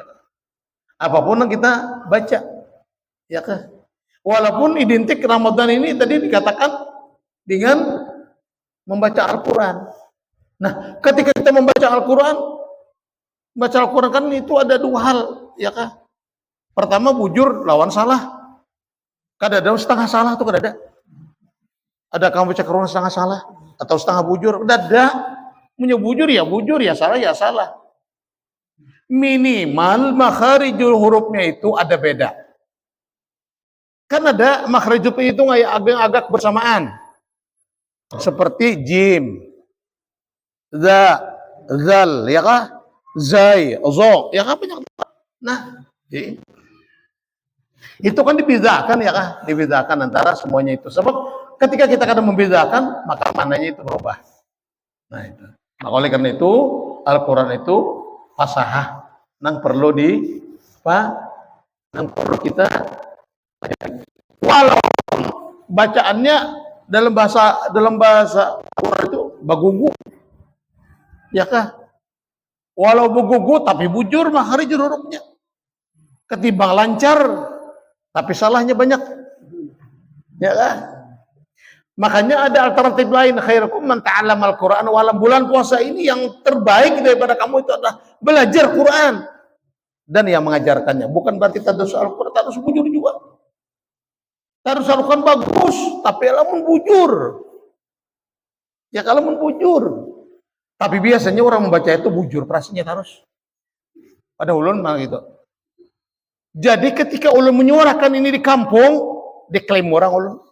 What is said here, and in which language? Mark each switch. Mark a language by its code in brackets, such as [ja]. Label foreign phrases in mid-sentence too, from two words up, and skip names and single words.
[id] Apapun yang kita baca ya kan. Walaupun identik Ramadan ini tadi dikatakan dengan membaca Al-Qur'an. Nah, ketika kita membaca Al-Qur'an kan itu ada dua hal ya kan. [bjn] Pertama bujur lawan salah. Kada ada setengah salah tuh kada ada. Ada kamu baca Quran setengah salah atau setengah bujur? Kada ada. Punya bujur ya salah. [id] Minimal [ar] makharijul hurufnya [id] itu ada beda. Kan ada makharijul itu agak bersamaan. Seperti jim, za, zal, ya kah? Zai, zo, ya kah banyak. Nah, itu kan dibedakan ya kah? Dibedakan antara semuanya itu. Sebab ketika kita kadang membedakan, maka maknanya itu berubah. Nah itu. Nah oleh karena itu Al-Quran itu fasahah, nang perlu nang perlu kita walaupun bacaannya dalam bahasa Al-Quran itu bagugu, ya kah? [bjn] Walau bagugu tapi bujur [ar] makharijul hurufnya. [id] Ketimbang lancar tapi salahnya banyak. Ya kan? Makanya ada alternatif lain, [ar] khairukum man ta'allama al-Qur'an. [id] Walau bulan puasa ini yang terbaik daripada kamu itu adalah belajar Quran dan yang mengajarkannya. Bukan berarti tadarus Al-Qur'an, tadarus bujur juga. [bjn] Tadarus Al-Qur'an bagus, tapi lamun bujur. Ya kalau bujur. Tapi biasanya orang membaca itu bujur, prasanya tadarus. Pada ulun mah gitu. [id] Jadi ketika ulun menyuarakan ini di kampung, diklaim orang ulun.